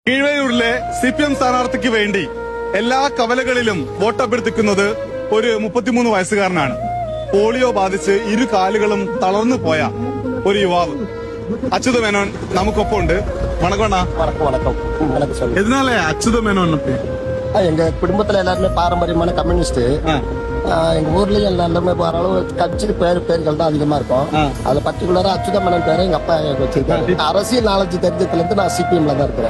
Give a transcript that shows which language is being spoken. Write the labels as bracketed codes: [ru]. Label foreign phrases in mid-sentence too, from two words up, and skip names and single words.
[ml] കീഴ്വയൂരിലെ CPM സ്ഥാനാർത്ഥിക്ക് വേണ്ടി എല്ലാ കവലകളിലും വോട്ടഭ്യർത്ഥിക്കുന്നത് ഒരു 33 വയസ്സുകാരനാണ്. പോളിയോ ബാധിച്ച് ഇരു കാലുകളും തളർന്നു പോയ ഒരു യുവാവ് അച്യുത മേനോൻ നമുക്കൊപ്പം ഉണ്ട്. [ta] வணக்கம்ண்ணா. வணக்கம். எதனால அச்சுத மேனோன்? எங்க குடும்பத்துல எல்லாருமே பாரம்பரியமான கம்யூனிஸ்ட். எங்க ஊர்லயும் எல்லாருமே அளவு கட்சி பேர்கள் தான் அதிகமா இருக்கும். அதுல பர்டிகுலரா அச்சுத மேனன் பேரை எங்க அப்பா வச்சிருக்காரு. அரசியல் நாலேஜ் தெரிஞ்சதுல இருந்து நான் CPMல தான் இருக்கிறேன்.